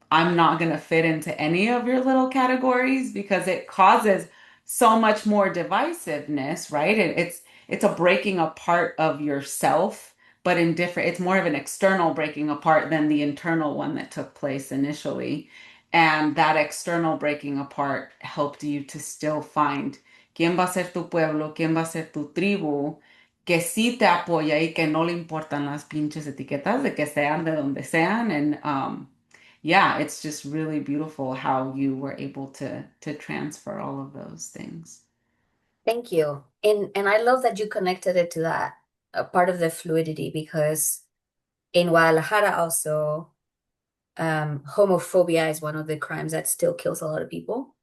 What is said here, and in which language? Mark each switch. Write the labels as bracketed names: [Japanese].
[English] I'm not gonna fit into any of your little categories because it causes so much more divisiveness, right? It's a breaking apart of yourself, but in different, it's more of an external breaking apart than the internal one that took place initially. And that external breaking apart helped you to still find [Spanish] quién va a ser tu pueblo, quién va a ser tu tribu, que sí te apoya y que no le importan las pinches etiquetas de que sean de donde sean. [English] And yeah, it's just really beautiful how you were able to transfer all of those things. Thank you. And I love that you connected it to that part of the fluidity because in Guadalajara also, homophobia is one of the crimes that still kills a lot of people.